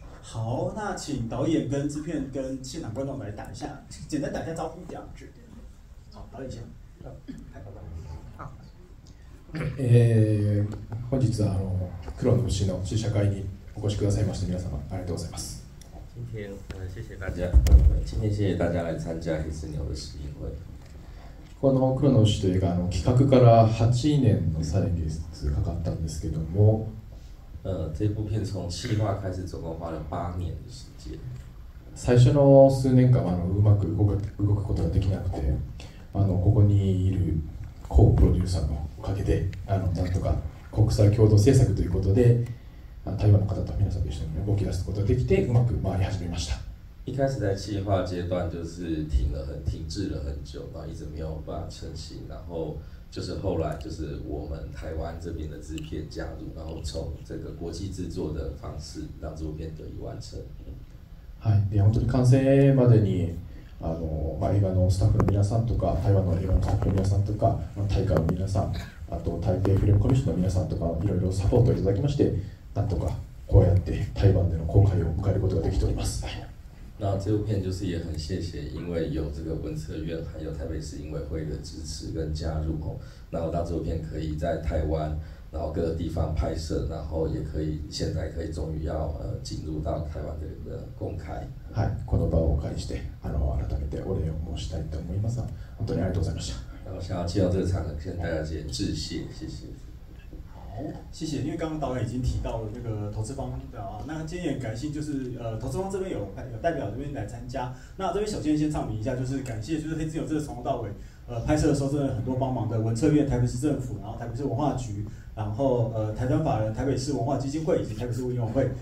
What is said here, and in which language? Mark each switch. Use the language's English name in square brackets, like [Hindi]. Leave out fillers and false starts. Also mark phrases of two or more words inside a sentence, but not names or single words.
[Chinese] 好，那请导演跟制片跟现场观众来简单打一下招呼，这样子。好，导演先。 [Japanese] 本日は黒の牛の試写会にお越しくださいまして皆様ありがとうございます。 [Chinese] 今天谢谢大家，今天谢谢大家来参加黑之牛的试映会。 [Japanese] この黒の牛という映画企画から8年の歳月かかったんですけども。 [Chinese] 这部片从企划开始，总共花了8年的时间。 [Japanese] 最初の数年間うまく動くことができなくて、ここにいるコープロデューサーのおかげでなんとか国際共同制作ということで台湾の方と皆さんと一緒に動き出すことができてうまく回り始めました。 [Chinese] 一开始在企划阶段就是停滞了很久，然后一直没有办法成型，然后就是后来就是我们台湾这边的制片加入，然后从这个国际制作的方式让这部片得以完成。 [Japanese] はい、で本当に完成までに映画のスタッフの皆さんとか台湾の映画のスタッフの皆さんとか大会の皆さん、あと台北フィルムコミッションの皆さんとかいろいろサポートをいただきまして、なんとかこうやって台湾での公開を迎えることができております。 [Chinese] 那这部片就是也很谢谢，因为有这个文策院还有台北市影委会的支持跟加入然后让这部片可以在台湾，然后各个地方拍摄，然后也可以现在可以终于要进入到台湾的公开。 [Japanese] はい、この場をお借りして改めてお礼を申したいと思います。本当にありがとうございました。 [Chinese] 然后想要借到这个场合向大家致谢，谢谢。好，谢谢。因为刚刚导演已经提到了那个投资方那今天也很感谢，就是投资方这边有代表这边来参加。那这边首先先唱明一下，就是感谢就是黑之牛这个从头到尾拍摄的时候真的很多帮忙的文策院、台北市政府，然后台北市文化局，然后台团法人、台北市文化基金会以及台北市文委会。